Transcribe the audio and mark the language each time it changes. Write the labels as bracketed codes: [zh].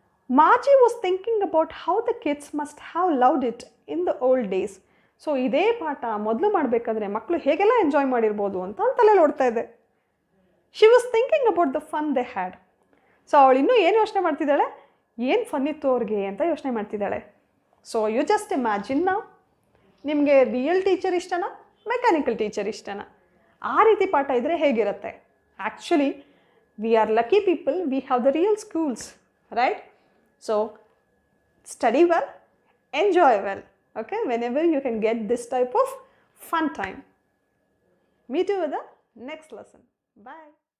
[en] Margie was thinking about how the kids must have loved it in the old days. [kn] So ಇದೇ ಪಾಠ ಮೊದಲು ಮಾಡಬೇಕಾದ್ರೆ ಮಕ್ಕಳು ಹೇಗೆಲ್ಲ ಎಂಜಾಯ್ ಮಾಡಿರ್ಬೋದು ಅಂತ ತಲೆಯಲ್ಲಿ ಓಡ್ತಾ ಇದೆ. [en] She was thinking about the fun they had. [kn] So ಅವಳು ಇನ್ನೂ ಏನು ಯೋಚನೆ ಮಾಡ್ತಿದ್ದಾಳೆ? ಏನು ಫನ್ ಇತ್ತು ಅವ್ರಿಗೆ ಅಂತ ಯೋಚನೆ ಮಾಡ್ತಿದ್ದಾಳೆ. [en] so you just imagine [kn] ನಾವು, ನಿಮಗೆ ರಿಯಲ್ ಟೀಚರ್ ಇಷ್ಟನಾ, ಮೆಕ್ಯಾನಿಕಲ್ ಟೀಚರ್ ಇಷ್ಟನಾ? ಆ ರೀತಿ ಪಾಠ ಇದ್ದರೆ ಹೇಗಿರುತ್ತೆ? [en] Actually we are lucky people, we have the real schools, right? So study well, enjoy well, okay, whenever you can get this type of fun time. Meet you with the next lesson. Bye.